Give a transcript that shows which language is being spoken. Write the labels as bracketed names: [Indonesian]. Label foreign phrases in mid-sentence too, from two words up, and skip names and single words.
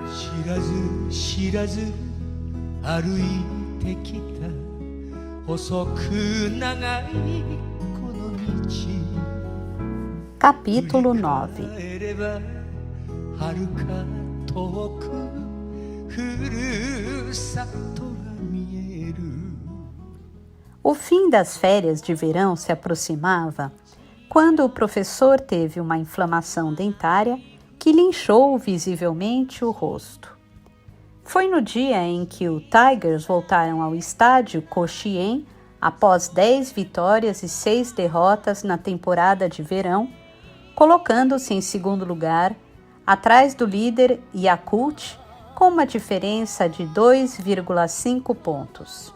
[Japanese] 知らず知らず歩いてきた細く長いこの道 [Portuguese] Capítulo 9. [Japanese] はるか遠くふるさとが見える [Portuguese] O fim das férias de verão se aproximava quando o professor teve uma inflamação dentária que lhe inchou visivelmente o rosto. Foi no dia em que os Tigers voltaram ao estádio Koshien após 10 vitórias e 6 derrotas na temporada de verão, colocando-se em segundo lugar, atrás do líder Yakult, com uma diferença de 2,5 pontos.